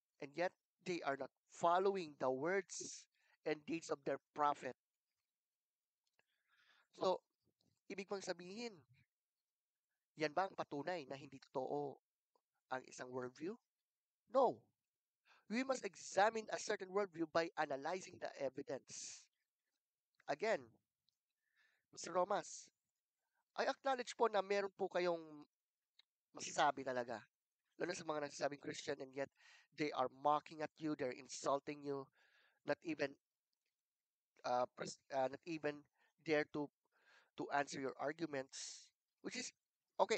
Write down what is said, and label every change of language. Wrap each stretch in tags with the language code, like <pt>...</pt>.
<en>And yet, they are not following the words and deeds of their prophet.</en> <tl>So, ibig bang sabihin, yan ba ang patunay na hindi totoo ang isang worldview?</tl> <en>No. We must examine a certain worldview by analyzing the evidence.</en> <tl>Again, Mr. Romas,</tl> <en>I acknowledge</en> <tl>po na meron po kayong masasabi talaga. Lalo sa mga nagsasabing</tl> <en>Christian and yet they are mocking at you, they're insulting you, not even not even dare to answer your arguments, which is okay.</en>